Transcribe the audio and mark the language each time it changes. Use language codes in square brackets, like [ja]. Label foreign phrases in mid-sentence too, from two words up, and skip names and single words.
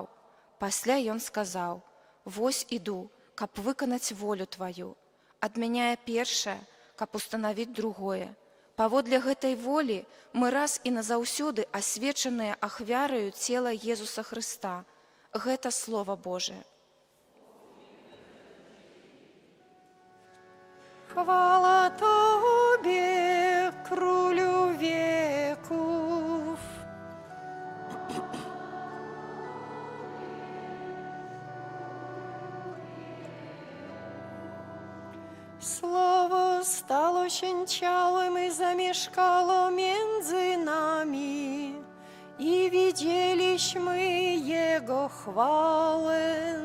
[be] Пасля ён сказаў: вось іду, каб выканаць волю Тваю. Адмяняе першае, каб устанавіць другое. Паводле гэтай волі мы раз і назаўсёды асвечаныя ахвяраю цела Езуса Хрыста. Гэта Слова Божие. [pl] Chwała Tobie, Królu wieków. Słowo stało się ciałem i zamieszkało między nami i widzieliśmy Jego chwałę.